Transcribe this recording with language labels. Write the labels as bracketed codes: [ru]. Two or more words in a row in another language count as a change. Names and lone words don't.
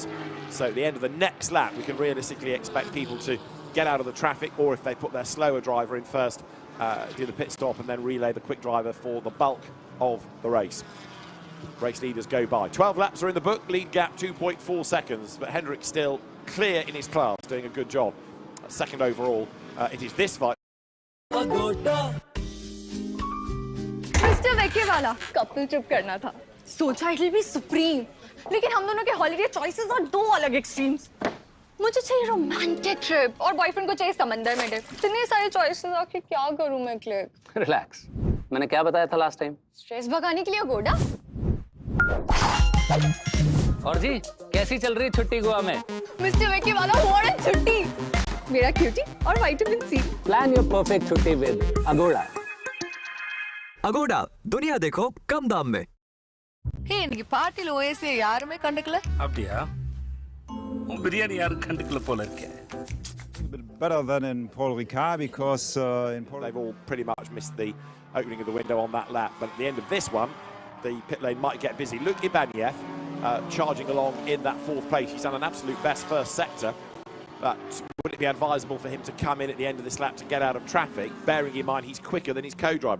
[en] So at the end of the next lap, we can realistically expect people to get out of the traffic, or if they put their slower driver in first, do the pit stop and then relay the quick driver for the bulk of the race. Race leaders go by. 12 laps are in the book, lead gap 2.4 seconds, but Hendrik still clear in his class, doing a good job. Second overall, it is this fight. [hi] मिस्टर वेके वाला कब तो चुप करना था सोचा [en] it will be supreme [hi] लेकिन हम दोनों के [en] holiday choices [hi] और दो अलग एक्सट्रीम्स मुझे चाहिए [en] romantic trip [hi] और बॉयफ्रेंड को चाहिए समंदर में डिप इतने सारे चॉइसेस आखिर क्या करूं मैं क्लिक रिलैक्स मैंने क्या बताया था [en] last time [hi] स्ट्रेस भगाने के लिए गोडा और जी कैसी चल रही छुट्टी गोवा में मिस्टर वेके वाला [en] what a [hi] छुट्टी मेरा क्यूटी और [en] vitamin C plan your perfect [hi] छुट्टी विद अगोड़ा अगोड़ा दुनिया देखो कम दाम में [ta] हे இன்னைக்கு பார்ட்டில ஓஎஸ்ஏ யாருமே கண்டுக்கல அப்படியே பிரியாணி யாரும் கண்டுக்கல போல இருக்கே [en] better than in Paul Ricard because in Paul they've all pretty much missed the opening of the window on that lap, but at the end of this one the pit lane might get busy. Luc Ibanez charging along in that fourth place. He's done an absolute best first sector. But would it be advisable for him to come in at the end of this lap to get out of traffic, bearing in mind he's quicker than his co-driver?